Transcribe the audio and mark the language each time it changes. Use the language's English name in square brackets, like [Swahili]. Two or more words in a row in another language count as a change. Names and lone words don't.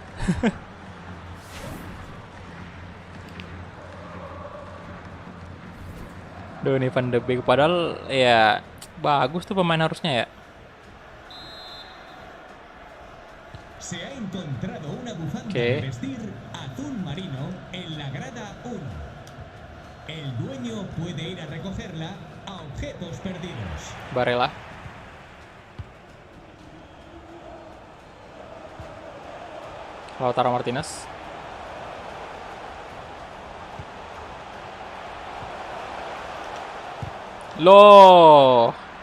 [Indonesian] Duh, nih Van de Beek padahal ya bagus tuh pemain harusnya ya. [Spanish] Se ha encontrado una bufanda ¿Qué? de vestir azul marino en la grada 1. El dueño puede ir a recogerla a objetos perdidos. Barella. Lautaro Martinez. [Indonesian] Loh.